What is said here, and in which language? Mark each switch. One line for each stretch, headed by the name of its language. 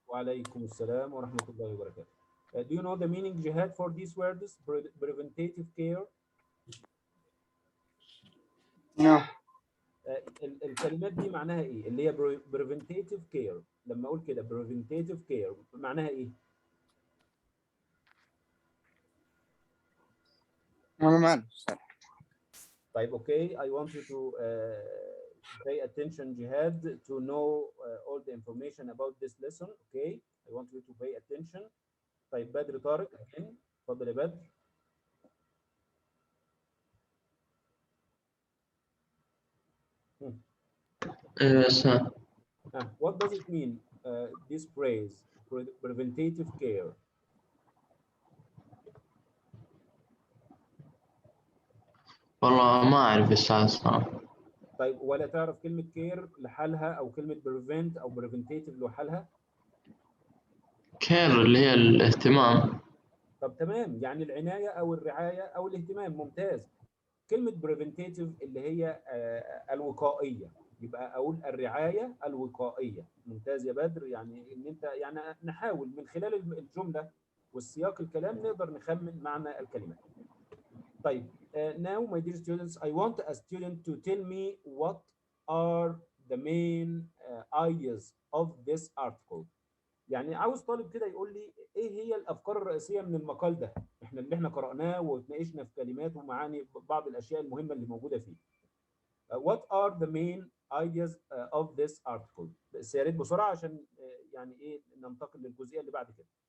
Arabic: وعليكم السلام ورحمة الله وبركاته.
English: Do you know the meaning جهاد for these words preventative care؟ No.
Arabic: الكلمات دي معناها ايه؟ اللي هي preventative care. لما اقول كده preventative care معناها ايه؟ أنا ما أعرف. طيب اوكي.
English: I want you to pay attention جهاد to know all the information about this lesson. Okay. I want you to pay attention.
Arabic: طيب بدر طارق again. اتفضل يا بدر.
English: Yes, sir. What does it mean, this phrase, preventative care?
Arabic: والله ما أعرف الساعة صراحة. طيب ولا تعرف كلمة care لحالها أو كلمة prevent أو preventative لحالها؟ كير اللي هي الاهتمام. طب تمام، يعني العناية أو الرعاية أو الاهتمام. ممتاز. كلمة preventative اللي هي الوقائية، يبقى أقول الرعاية الوقائية. ممتاز يا بدر. يعني إن أنت يعني نحاول من خلال الجملة والسياق الكلام نقدر نخمن معنى الكلمات.
English: طيب now my dear students, I want a student to tell me what are the main ideas of this article.
Arabic: يعني عاوز طالب كده يقول لي ايه هي الافكار الرئيسيه من المقال ده، اللي احنا قرأناه وتناقشنا في كلمات ومعاني بعض الاشياء المهمه اللي موجوده فيه.
English: What are the main ideas of this article؟
Arabic: بس يا ريت بسرعه عشان يعني ايه ننتقل للجزئيه اللي بعد كده.